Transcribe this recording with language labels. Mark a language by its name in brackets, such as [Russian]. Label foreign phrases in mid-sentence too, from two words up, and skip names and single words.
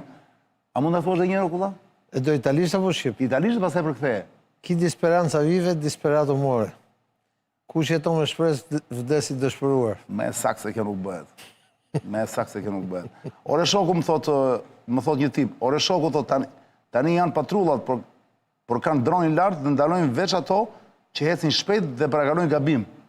[Albanian] A mund ta thuash edhe një herë kulla? E do italisht apo shqip? Italisht pastaj përktheje. [Italian] Chi di speranza vive, disperato muore. [Albanian] Kush jeton me shpresë vdes i dëshpëruar. Me saktë se kjo nuk bëhet. Me saktë se kjo nuk bëhet. Ore shoku më thot një tip, ore shoku thot tani janë patrullat, por kanë dronin lart dhe ndalojnë veç ato që ecin shpejt dhe parakalojnë gabim.